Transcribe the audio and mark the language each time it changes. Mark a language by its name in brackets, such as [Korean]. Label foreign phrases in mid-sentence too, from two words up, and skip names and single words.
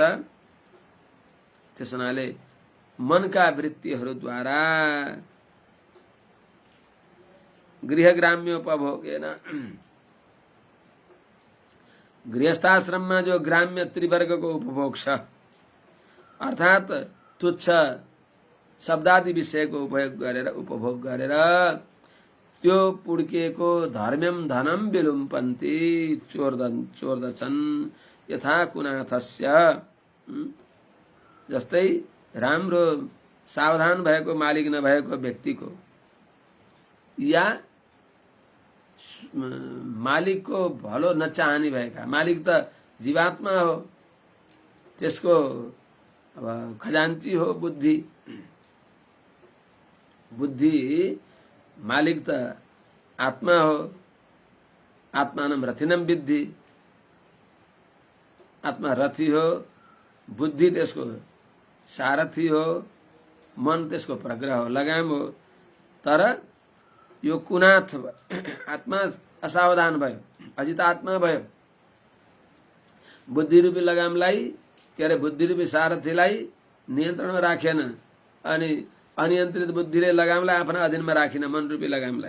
[Nepali] त्यस हुनाले मनका वृत्तिहरूद्वारा गृहग्राम्योपभोगेन, गृहस्थाश्रममा जो ग्राम्य त्रिवर्गको उपभोग छ, अर्थात् तुच्छ शब्दादि विषयको उपभोग गरेर त्यो पुड्किएको [Sanskrit] धर्म्यम धनम विलुम्पन्ति, [Nepali] चोर्दछन्। [Sanskrit] यथा कुनाथस्य, [Nepali] जस्तै राम्रो सावधान भएको मालिक नभएको व्यक्तिको या मालिकको भलो नचाहने भएका, मालिक त जीवात्मा हो, त्यसको अब खजान्ची हो बुद्धि। बुद्धि मालिक त आत्मा हो, [Sanskrit] आत्मानं रथिनं विद्धि, [Nepali] आत्मा रथी हो, बुद्धि त्यसको सारथी हो, मन त्यसको प्रग्रह हो, लगाम हो। तर यो कुनाथ आत्मा असावधान भयो, अजित आत्मा भयो, बुद्धिरूपी लगामलाई के अरे बुद्धिरूपी सारथीलाई नियन्त्रणमा राखेन अनि अनियन्त्रित बुद्धिले लगामलाई आफ्ना अधीनमा राखिन, मनरूपी लगामलाई।